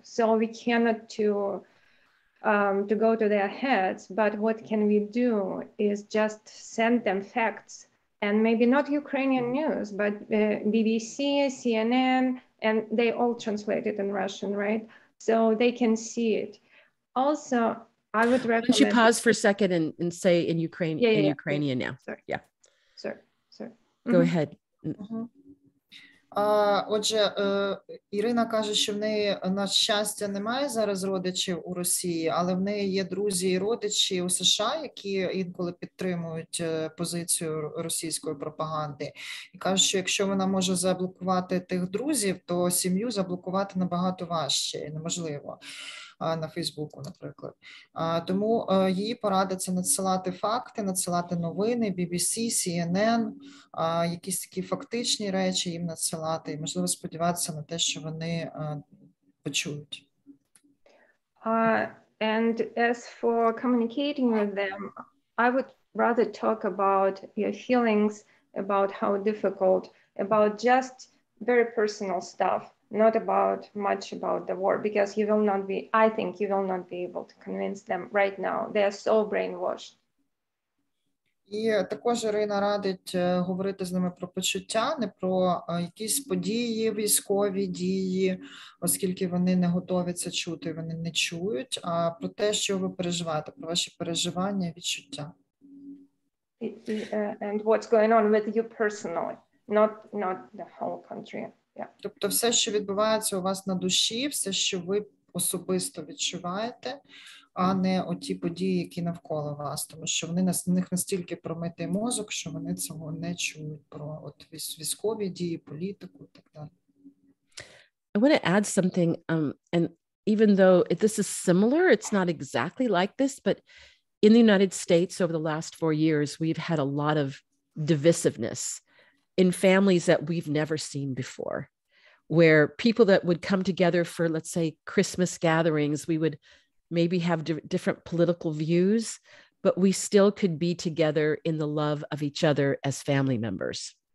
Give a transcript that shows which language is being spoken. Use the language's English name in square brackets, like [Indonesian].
[English] So we cannot to go to their heads, but what can we do is just send them facts, and maybe not Ukrainian news, but BBC, CNN, and they all translate it in Russian, right? So they can see it. Also, I would recommend... Why don't you pause for a second and say in Ukrainian now? Sorry. Yeah. Sorry. Go ahead. [Ukrainian] Отже, Ірина каже, що в неї, на щастя, немає зараз родичів у Росії, але в неї є друзі і родичі у США, які інколи підтримують позицію російської пропаганди. І каже, що якщо вона може заблокувати тих друзів, то сім'ю заблокувати набагато важче і неможливо. На Фейсбуку, наприклад. Тому її порада – це надсилати факти, надсилати новини, BBC, CNN, якісь такі фактичні речі їм надсилати і, можливо, сподіватися на те, що вони почують. [English] And as for communicating with them, I would rather talk about your feelings, about how difficult, about just very personal stuff. Not about much about the war, because I think you will not be able to convince them right now. They are so brainwashed. [Ukrainian] І також Ірина радить говорити з ними про почуття, не про якісь події, військові дії, оскільки вони не готові це чути, вони не чують, а про те, що ви переживаєте, про ваші переживання, відчуття. [English] And what's going on with you personally, not the whole country. [Ukrainian] Тобто все, що відбувається у вас на душі, все, що ви особисто відчуваєте, а не оті події, які навколо вас, тому що в них настільки промитий мозок, що вони цього не чують про військові дії, політику і так далі. [English] I want to add something, and even though this is similar, it's not exactly like this, but in the United States over the last 4 years, we've had a lot of divisiveness in families that we've never seen before, where people that would come together for, let's say, Christmas gatherings, we would maybe have different political views, but we still could be together in the love of each other as family members.